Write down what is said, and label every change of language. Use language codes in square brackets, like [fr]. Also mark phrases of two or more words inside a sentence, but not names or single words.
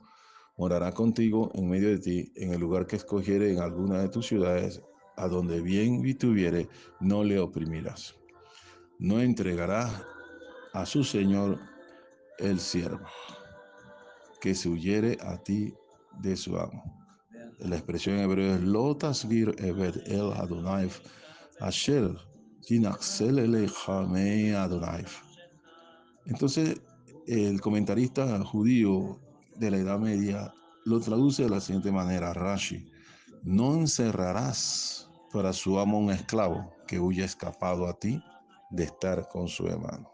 [es] Morará contigo en medio de ti, en el lugar que escogiere en alguna de tus ciudades, a donde bien vituviere, no le oprimirás. No entregarás a su señor el siervo que se huyere a ti de su amo. La expresión en hebreo es [he] לא תסגיר עבד אל אדוני אשר ינצל אליך מ אדוני. [es] Entonces, el comentarista judío de la Edad Media lo traduce de la siguiente manera, Rashi: no encerrarás para su amo un esclavo que huya escapado a ti de estar con su hermano.